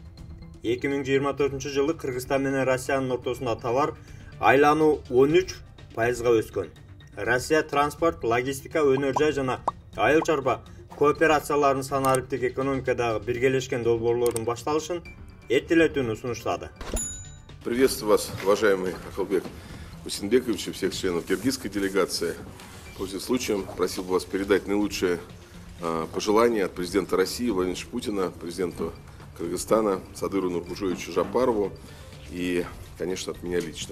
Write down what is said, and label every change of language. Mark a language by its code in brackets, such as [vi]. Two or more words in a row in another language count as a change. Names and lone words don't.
[ky] 2024 жылы Кыргызстан менен Россиянын ортосунда товар айлануу 13%га өскөн. Россия транспорт, логистика, өнөр жай жана айыл чарба кооперацияларынын санариптик экономикадагы биргелешкен долбоорлордун башталышын эртелетүүнү сунуштады. [ru] Приветствую вас, уважаемый Акылбек Усенбекович и всех членов киргизской делегации. Пользуясь случаем, просил бы вас передать наилучшие пожелания от президента России Владимира Путина, президенту Кыргызстана Садыру Нуркулжоевичу Жапарову и, конечно, от меня лично.